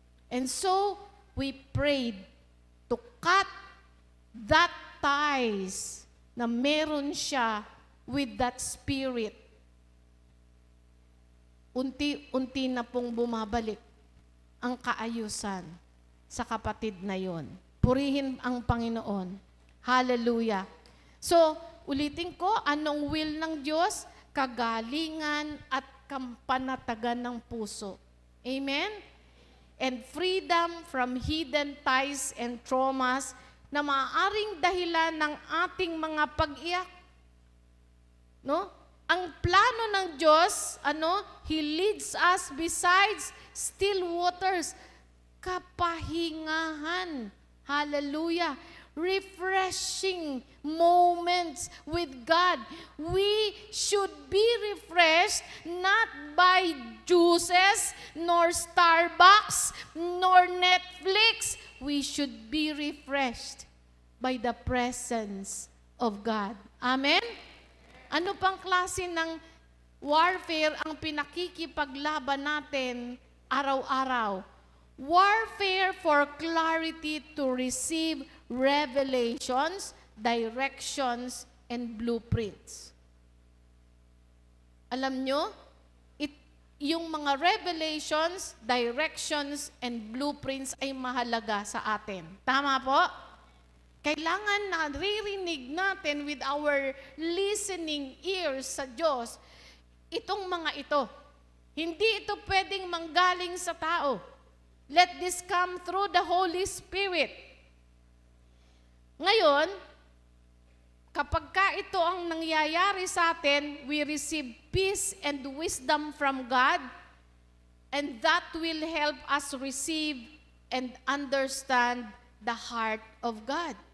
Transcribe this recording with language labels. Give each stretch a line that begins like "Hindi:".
English: And so, we prayed to cut that ties
Filipino: na meron siya
English: with that spirit.
Filipino: Unti-unti na pong bumabalik ang kaayusan sa kapatid na yon. Purihin ang Panginoon. Hallelujah. So, ulitin ko, anong will ng Diyos? Kagalingan at kampanatagan ng puso. Amen?
English: And freedom from hidden ties and traumas
Filipino: na maaaring dahilan ng ating mga pag-iyak.
English: No?
Filipino: Ang plano ng Diyos,
English: He leads us besides still waters, kapahingahan. Hallelujah. Refreshing moments with God. We should be refreshed not by juices, nor Starbucks, nor Netflix. We should be refreshed by the presence of God. Amen?
Filipino: Ano pang klase ng warfare ang pinakikipaglaban natin araw-araw?
English: Warfare for clarity to receive revelations, directions, and blueprints.
Filipino: Alam nyo, yung mga
English: revelations, directions, and blueprints
Filipino: ay mahalaga sa atin. Tama po? Kailangan naririnig natin
English: with our listening ears
Filipino: sa Diyos, itong mga ito. Hindi ito pwedeng manggaling sa tao.
English: Let this come through the Holy Spirit.
Filipino: Ngayon, kapag ito ang nangyayari sa atin,
English: we receive peace and wisdom from God, and that will help us receive and understand the heart of God.